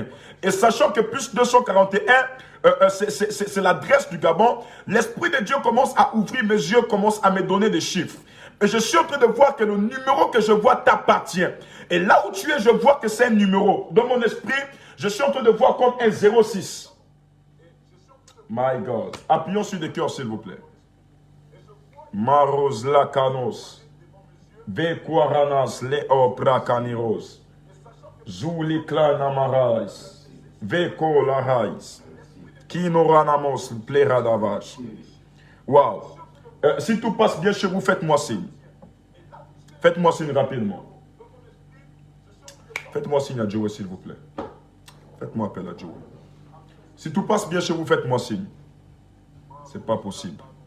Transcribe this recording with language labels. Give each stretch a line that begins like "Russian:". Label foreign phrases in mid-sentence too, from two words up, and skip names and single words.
French: Et sachant que plus 241, c'est l'adresse du Gabon, l'Esprit de Dieu commence à ouvrir mes yeux, commence à me donner des chiffres. Et je suis en train de voir que le numéro que je vois t'appartient. Et là où tu es, je vois que c'est un numéro. Dans mon esprit, je suis en train de voir comme un 06.
English: My God.
French: Appuyons sur des cœurs, s'il vous plaît. Maros Lakanos. Vekuaranas Leo Prakaniros. Zuli Klanamarais. Veko Larais. Kinoranamos Pleradavash. Wow. Si tout passe bien chez vous, faites-moi signe. Faites-moi signe rapidement. Faites-moi signe à Joe, s'il vous plaît. Faites-moi appel à Joe. Si tout passe bien chez vous, faites-moi signe. C'est pas possible.